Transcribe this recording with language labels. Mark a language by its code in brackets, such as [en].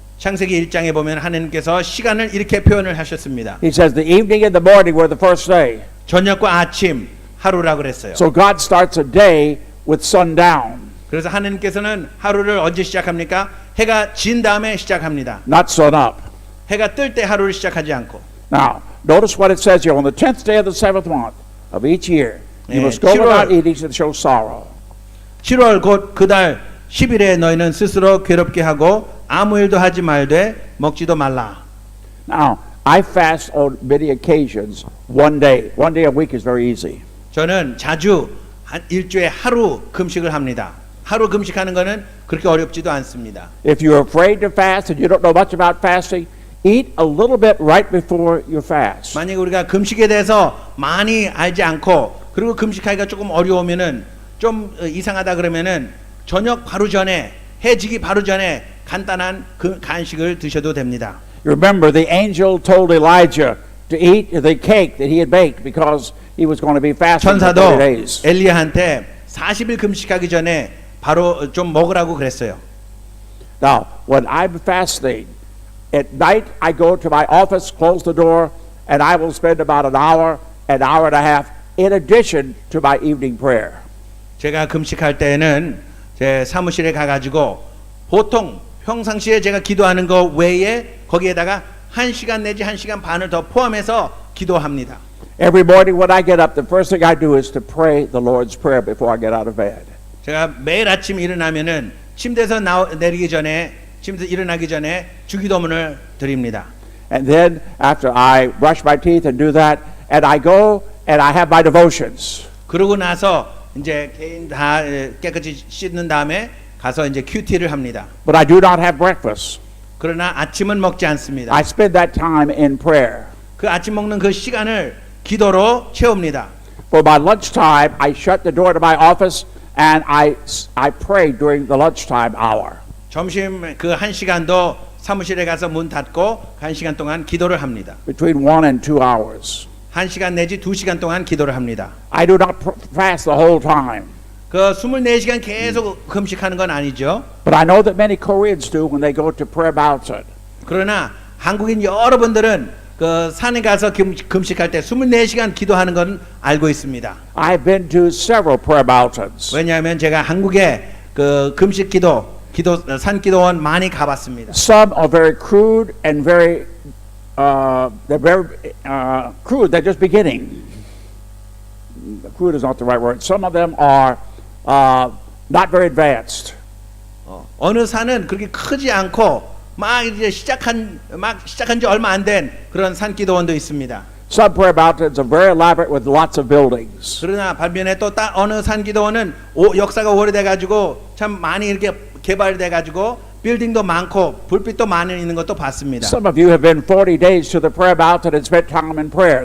[ko] 창세기 1장에 보면 하나님께서 시간을 이렇게 표현을 하셨습니다. [en] He says the evening and the morning were the first day. [ko] 저녁과 아침 하루라 그랬어요. [en] So God starts a day with sundown, [ko] 그래서 하나님께서는 하루를 언제 시작합니까? 해가 진 다음에 시작합니다. [en] not sun up. [ko] 해가 뜰 때 하루를 시작하지 않고. [en] Now, notice what it says here. On the 10th day of the seventh month of each year, you [ko] 네, [en] must go [ko] 7월 [en] without eating to show sorrow. [ko] 7월 곧 그달 10일에 너희는 스스로 괴롭게 하고 아무 일도 하지 말되 먹지도 말라. [en] Now, I fast on many occasions one day. One day a week is very easy. [ko] 저는 자주 일주일에 하루 금식을 합니다. 하루 금식하는 거는 그렇게 어렵지도 않습니다. [en] If you're afraid to fast and you don't know much about fasting, eat a little bit right before you fast. [ko] 만약 우리가 금식에 대해서 많이 알지 않고 그리고 금식하기가 조금 어려우면은 좀 이상하다 그러면은 저녁 바로 전에 해지기 바로 전에 간단한 그 간식을 드셔도 됩니다. [en] Remember, the angel told Elijah to eat the cake that he had baked because he was going to be fasting for 40 [ko] 천사도 [en] days. [ko] 엘리야한테 40일 금식하기 전에 바로 좀 먹으라고 그랬어요. [en] Now, when I'm fasting, at night I go to my office, close the door, and I will spend about an hour and a half in addition to my evening prayer. [ko] 제가 금식할 때에는 제 사무실에 가가지고 보통 평상시에 제가 기도하는 거 외에 거기에다가 1시간 내지 1시간 반을 더 포함해서 기도합니다. [en] Every morning when I get up, the first thing I do is to pray the Lord's Prayer before I get out of bed. [ko] 제가 매일 아침 일어나면은 침대에서 내리기 전에 침대에서 일어나기 전에 주기도문을 드립니다. [en] And then after I brush my teeth and do that, and I go and I have my devotions. [ko] 그러고 나서 이제 개인 다 깨끗이 씻는 다음에 가서 이제 큐티를 합니다. [en] But I do not have breakfast. [ko] 그러나 아침은 먹지 않습니다. [en] I spend that time in prayer. [ko] 그 아침 먹는 그 시간을 기도로 채웁니다. [en] For my lunchtime, I shut the door to my office and I pray during the lunchtime hour. [ko] 점심 그 1시간도 사무실에 가서 문 닫고 1시간 동안 기도를 합니다. [en] Between 1 and 2 hours. [ko] 1시간 내지 2시간 동안 기도를 합니다. [en] I do not fast the whole time. [ko] 그 24시간 계속 금식하는 건 아니죠. [en] But I know that many Koreans do when they go to prayer mountain. [ko] 그러나 한국인 여러분들은 그 산에 가서 금식할 때 24시간 기도하는 건 알고 있습니다. [en] I've been to several prayer mountains. [ko] 왜냐하면 제가 한국에 그 금식 산 기도원 많이 가봤습니다. [en] Some are very crude and very they're very crude. They're just beginning. Crude is not the right word. Some of them are not very advanced. [ko] 어느 산은 그렇게 크지 않고 막 이제 시작한 지 얼마 안 된 그런 산 기도원도 있습니다. [en] Some prayer mountains are very elaborate with lots of buildings. [ko] 그러나 반면에 또 어느 산 기도원은 역사가 오래돼 가지고 참 많이 이렇게 개발돼 가지고 빌딩도 많고 불빛도 많이 있는 것도 봤습니다. [en] Some of you have been 40 days to the prayer mountain and spent time in prayer.